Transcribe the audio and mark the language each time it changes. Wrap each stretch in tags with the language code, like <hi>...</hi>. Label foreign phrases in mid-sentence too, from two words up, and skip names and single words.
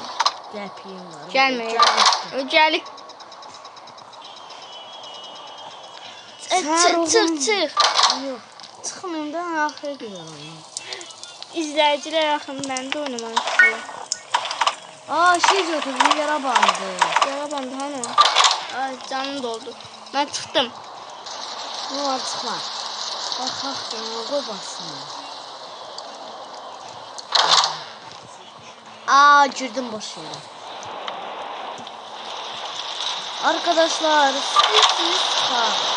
<az>Gəpiyim var. Gəlməyəcək. O gəlir. Çıx. Yox. Çıxmayım da axıra gedirəm. İzləyicilər yaxın məndə oynamaq istəyir. Şey götürdüm, yara bandı.</az> <tr>Yara bandı hani? Ay canım doldu. Ben çıktım.</tr> <az>Ne var çıxma. Baxaq da qoy basın.</az> <tr>Girdim boş yere. Arkadaşlar siz bak.</tr>